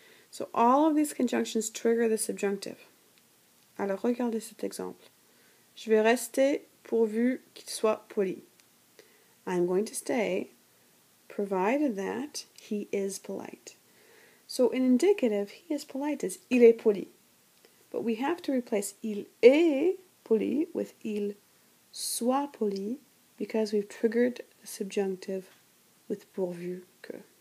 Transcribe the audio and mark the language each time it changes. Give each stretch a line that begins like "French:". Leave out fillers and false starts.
English: So all of these conjunctions trigger the subjunctive.
French: Alors regardez cet exemple. Je vais rester pourvu qu'il soit poli.
English: I'm going to stay provided that he is polite. So in indicative, he is polite is
French: il est poli.
English: But we have to replace
French: il est poli
English: with
French: il soit poli
English: because we've triggered the subjunctive with
French: pourvu que.